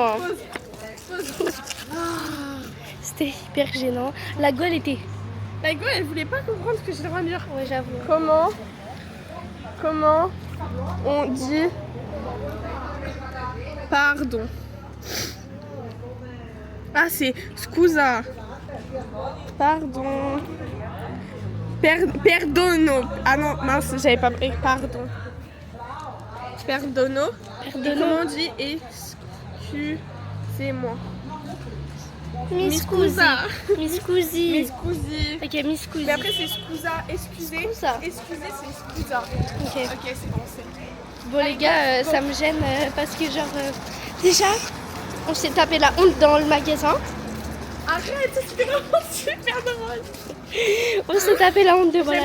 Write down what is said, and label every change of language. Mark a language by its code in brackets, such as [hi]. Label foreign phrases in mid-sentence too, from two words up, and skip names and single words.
[fr] Hein. C'était hyper gênant. La gueule était. La go, elle voulait pas comprendre ce que j'étais en train de dire. Ouais, j'avoue. Comment on dit pardon? Ah, c'est scusa. Pardon. Perdono. Ah non, mince, j'avais pas pris. Pardon. [it] Perdono. Perdono. [fr] Comment on dit excusez-moi? [it] Mi scusi. Mi scusi. Mi scusi. Ok, mi scusi. [fr] Mais après, c'est scusa, excusez. [it] Scusa. [fr] Excusez, c'est scusa. Ok. Ok, c'est bon, c'est. Bon les gars, ça me gêne parce que genre déjà on s'est tapé la honte dans le magasin. Arrête, c'était vraiment super drôle. On s'est tapé la honte devant la